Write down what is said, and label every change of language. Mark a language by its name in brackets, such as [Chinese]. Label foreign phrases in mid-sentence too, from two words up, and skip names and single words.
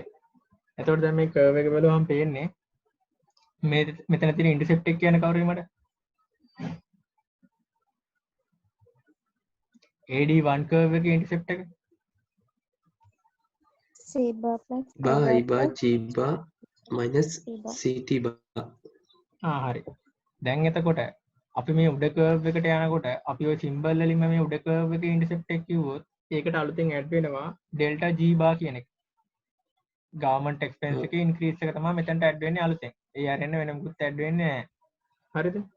[Sinhala] එතකොට දැන් මේ කර්ව් එක බලුවම පේන්නේ මේ මෙතන තියෙන ඉන්ටර්සෙප්ට් එක කියන්නේ කවුරුද මට? AD1 කර්ව් එකේ ඉන්ටර්සෙප්ට් එක. [English] C bar plus බා I I bar bar plus G bar minus C bar. CT bar. [Sinhala] හරි. දැන් එතකොට අපි මේ උඩ කර්ව් එකට යනකොට අපි ওই සිම්බල් වලින්ම මේ උඩ කර්ව් එකේ ඉන්ටර්සෙප්ට් එක කිව්වොත් ඒකට අලුතෙන් ඇඩ් වෙනවා [English] delta G bar [Sinhala] කියන එක. [English] government expense [Sinhala] එකේ ඉන්ක්‍රීස් එක තමයි මෙතනට ඇඩ් වෙන්නේ අලුතෙන්. ඒ අරගෙන වෙන මොකුත් ඇඩ් වෙන්නේ නැහැ. හරිද?